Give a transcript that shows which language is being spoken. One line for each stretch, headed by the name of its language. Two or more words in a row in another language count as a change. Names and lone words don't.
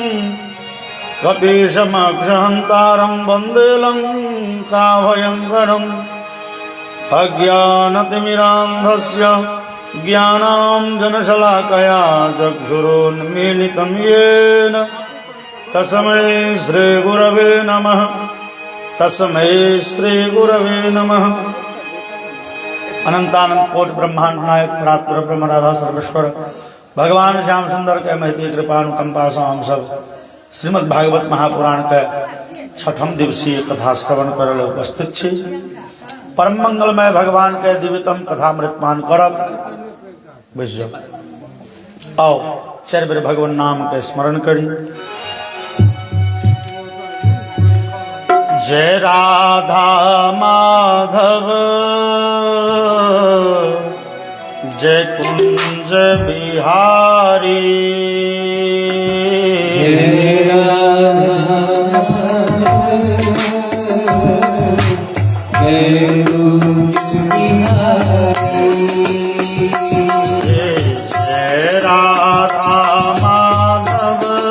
Sanskrit: कपीशमक्षहन्तारं वन्दे लङ्काभयङ्करम् अज्ञानतिमिरान्धस्य ज्ञानाञ्जनशलाकया चक्षुरोन्मीलितं येन तस्मै श्रीगुरवे नमः। तस्मै श्रीगुरवे नमः।
Maithili: अनंतानंत कोटि ब्रह्मांड नायक परात्पर ब्रह्म राधा सर्वेश्वर भगवान श्याम सुंदर के महती कृपानुकंपा से हम सब श्रीमद् भागवत महापुराण के छठम दिवसीय कथा श्रवण करल उपस्थित छी। परम मंगलमय भगवान के दिव्यतम कथामृतमान करब। बैस जाओ। आओ चार बेर भगवान नाम के स्मरण करी। जय राधा माधव जय कुंज बिहारी जय राधा जय राधा माधव